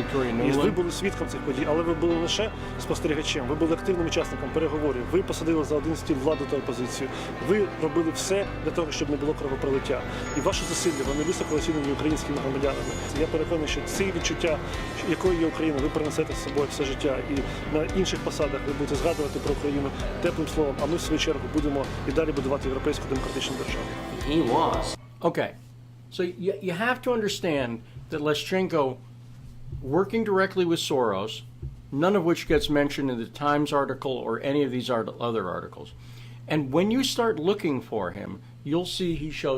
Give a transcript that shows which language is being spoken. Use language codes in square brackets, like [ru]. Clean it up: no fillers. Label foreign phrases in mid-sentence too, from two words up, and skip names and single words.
[uk] І ви були свідком цих подій, але ви були не лише спостерігачем, ви були активним учасником переговорів, ви посадили за один стіл владу та опозицію, ви робили все для того, щоб не було кровопролиття. І ваші зусилля, вони високо оцінені українськими громадянами. Я переконаний, що ці відчуття, якою є Україна, ви принесете з собою все життя. І на інших посадах ви будете згадувати про Україну теплим словом, а ми, в свою чергу, будемо і далі будувати європейську демократичну державу. [en] He was. Okay. So you have to understand that Leschenko, working directly with Soros, none of which gets mentioned in the Times article or any of these other articles. And when you start looking for him, you'll see he shows up everywhere.